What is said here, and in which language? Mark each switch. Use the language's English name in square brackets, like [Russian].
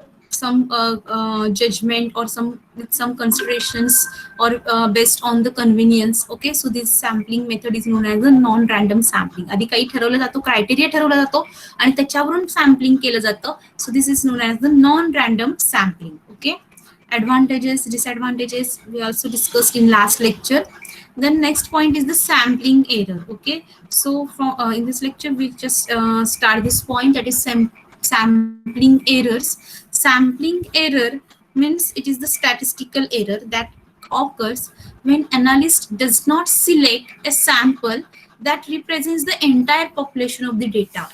[English] some judgment or some considerations or based on the convenience. Okay, so this sampling method is known as a non random sampling. [Marathi] आधी काही ठरवलं जातो, criteria ठरवला जातो आणि त्याच्यावरून सॅम्पलिंग केलं जातं. [English] So this is known as the non random sampling. Okay, advantages, disadvantages we also discussed in last lecture. Then next point is the sampling error. Okay, so from in this lecture we just start this point, that is sampling errors. Sampling error means it is the statistical error that occurs when analyst does not select a sample that represents the entire population of the data.